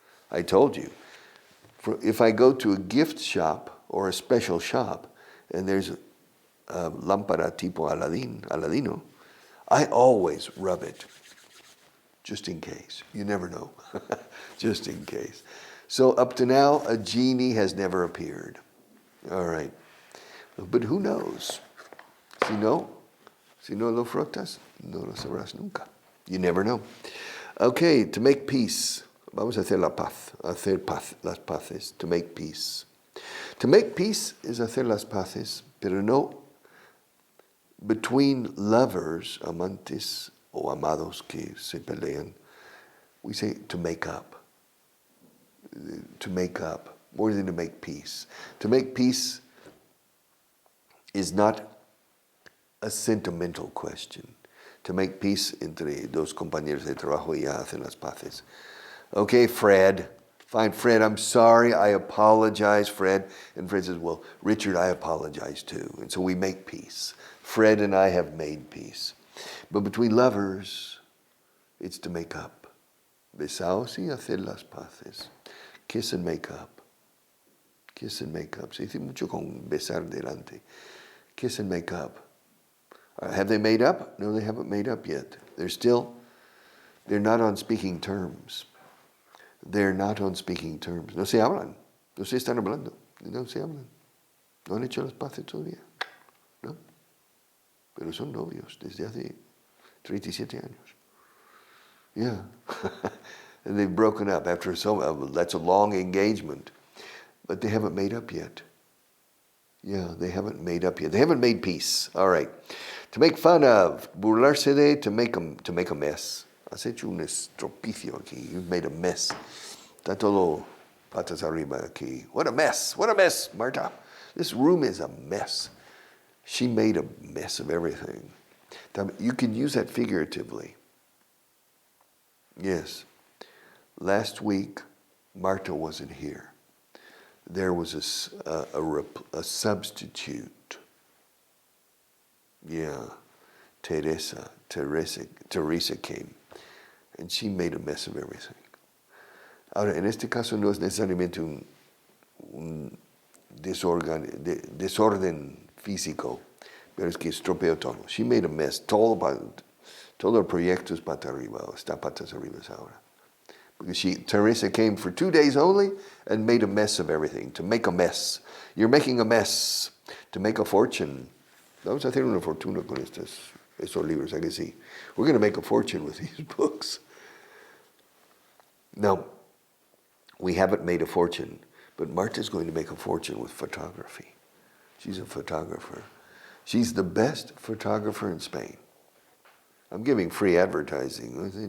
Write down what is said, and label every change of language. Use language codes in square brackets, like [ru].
[en] I told you, if I go to a gift shop or a special shop, and there's a [es] lámpara tipo Aladino, [en] I always rub it, just in case. You never know, just in case. So up to now, a genie has never appeared. All right, but who knows? [es] Si no lo frotas, no lo sabrás nunca. [en] You never know. Okay, to make peace. [es] Vamos a hacer la paz, las paces, [en] to make peace. To make peace is [es] hacer las paces, pero no [en] between lovers, [es] amantes o amados que se pelean. [en] We say to make up. To make up, more than to make peace. To make peace is not a sentimental question. To make peace [es] entre dos compañeros de trabajo y ya hacen las paces. [en] Okay, Fred. Fine, Fred, I'm sorry. I apologize, Fred. And Fred says, well, Richard, I apologize too. And so we make peace. Fred and I have made peace. But between lovers, it's to make up. [es] Besaos y hacer las paces. [en] Kiss and make up. Kiss and make up. [es] Se dice mucho con besar delante. [en] Kiss and make up. Have they made up? No, they haven't made up yet. They're not on speaking terms. They're not on speaking terms. [es] No se hablan. No se están hablando. No se hablan. No han hecho las paces todavía. No. Pero son novios desde hace 37 años. [en] Yeah. And they've broken up after that's a long engagement. But they haven't made up yet. Yeah, they haven't made up yet. They haven't made peace. All right. To make fun of, [es] burlarse de, [en] to make a mess. [es] Has hecho un estropicio aquí. [en] You've made a mess. [es] Está todo patas arriba aquí. [en] What a mess. What a mess, Marta. This room is a mess. She made a mess of everything. You can use that figuratively. Yes. Last week, Marta wasn't here. There was a substitute. Yeah. Teresa came. And she made a mess of everything. [es] Ahora, en este caso no es necesariamente un desorden físico, pero es que estropeó todo. [en] She made a mess. [es] Todo el proyecto es pata arriba, o está patas arriba ahora. [en] Because Teresa came for 2 days only and made a mess of everything, to make a mess. You're making a mess, to make a fortune. [es] Vamos a hacer una fortuna con estos libros, ¿a que sí? [en] We're going to make a fortune with these books. Now, we haven't made a fortune, but Marta's going to make a fortune with photography. She's a photographer. She's the best photographer in Spain. I'm giving free advertising.